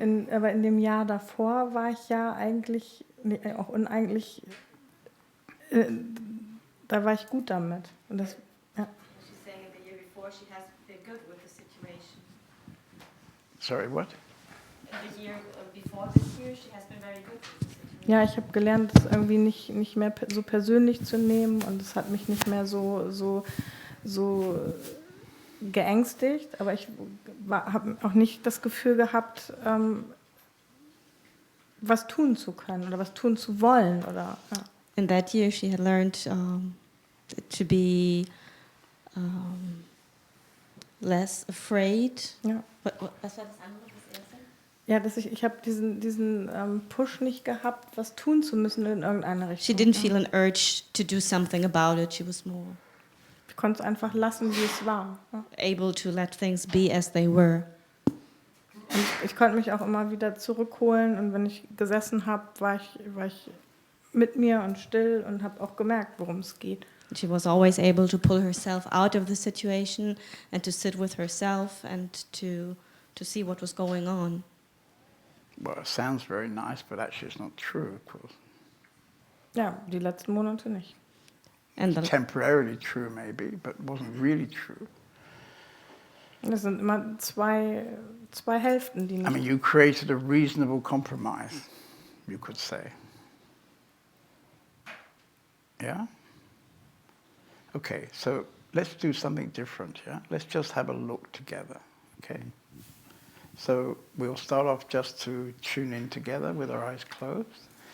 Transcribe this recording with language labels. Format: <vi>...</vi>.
<de>Aber in dem Jahr davor war ich ja eigentlich, auch uneigenlich, da war ich gut damit. Und das, ja.</de> <en>She's saying in the year before she has been good with the situation. Sorry, what? The year before this year she has been very good with the situation.</en> <de>Ja, ich habe gelernt, das irgendwie nicht mehr so persönlich zu nehmen, und es hat mich nicht mehr so geängstigt, aber ich habe auch nicht das Gefühl gehabt, was tun zu können oder was tun zu wollen. Oder, ja.</de> <en>In that year, she had learned to be less afraid.</en> <de>Ja. Was war das andere, das erste? Ja, dass ich habe diesen Push nicht gehabt, was tun zu müssen in irgendeiner Richtung.</de> <en>She didn't feel an urge to do something about it. She was more</en> <de>Ich konnte es einfach lassen, wie es war. Ja.</de> <en>able to let things be as they were.</en> <de>Und ich konnte mich auch immer wieder zurückholen, und wenn ich gesessen habe, war ich mit mir und still und habe auch gemerkt, worum es geht.</de> <en>She was always able to pull herself out of the situation and to sit with herself and to see what was going on. Well, it sounds very nice, but actually it's not true, of course.</en> <de>Ja, die letzten Monate nicht.</de> <en>And Temporarily true, maybe, but it wasn't really true.</en> <de>Das sind immer zwei Hälften, die</de> <en>I</en> <de>nicht.</de> <en>mean, you created a reasonable compromise, you could say. Yeah? Okay, so let's do something different, yeah? Let's just have a look together, okay? So we'll start off just to tune in together with our eyes closed.</en>